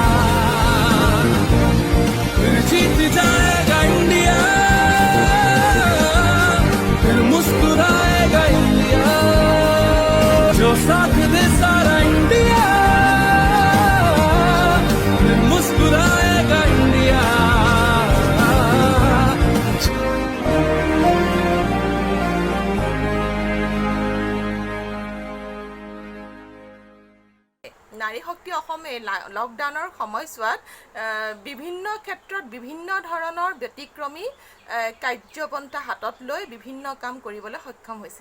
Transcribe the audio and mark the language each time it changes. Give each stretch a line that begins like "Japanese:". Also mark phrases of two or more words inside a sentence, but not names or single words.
Hindi: फिर जीत जाएगा इंडिया, फिर मुस्कुराएगा इंडिया, जो साथ दे सारा इंडिया, फिर मुस्कुराएगा इंडिया।
Assamese: নাৰী শক্তি অসমে লকডাউনৰ সময়ছোৱাত বিভিন্ন ক্ষেত্ৰত বিভিন্ন ধৰণৰ ব্যতিক্ৰমী কাৰ্যপন্থা হাতত লৈ বিভিন্ন কাম কৰিবলৈ সক্ষম হৈছে।